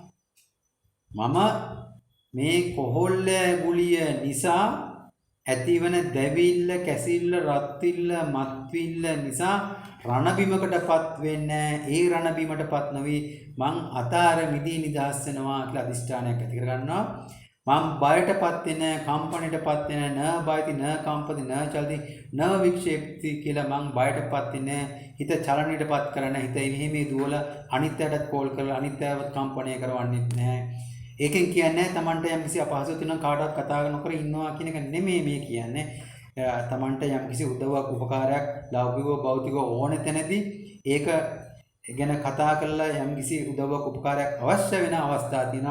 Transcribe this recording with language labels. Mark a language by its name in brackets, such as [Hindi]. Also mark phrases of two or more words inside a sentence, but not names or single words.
[Sinhala] මම මේ කොහොල්ල ගුලිය නිසා ඇතිවන දැවිල්ල කැසිල්ල රත්විල්ල මත්විල්ල නිසා රණබිමකටපත් වෙන්නේ ඒ රණබිමටපත් නොවි මං අතාර මිදී නිදහස් වෙනවා කියලා අදිෂ්ඨානයක් ඇති කර ගන්නවා. මං බයටපත් වෙන කම්පණයටපත් වෙන [Pali] න බයති න කම්පති න චලති න වික්ෂේපති [Sinhala] කියලා මං බයටපත් වෙන හිත චලනයටපත් කරන හිත මෙහෙම දුවල අනිත්‍යයටත් කෝල් කරලා අනිත්‍යවත් කම්පණය කරවන්නෙත් නැහැ. ඒකෙන් කියන්නේ තමන්ට යම්කිසි අපහසුතාවක් තියෙනවා කාටවත් කතා නොකර ඉන්නවා කියන එක නෙමෙයි මේ කියන්නේ. තමන්ට යම්කිසි උදව්වක් උපකාරයක් ලෞකිකව භෞතිකව ඕන තැනදී ඒක ගැන කතා කරලා යම්කිසි උදව්වක් උපකාරයක් අවශ්‍ය වෙන අවස්ථා තියෙනවා.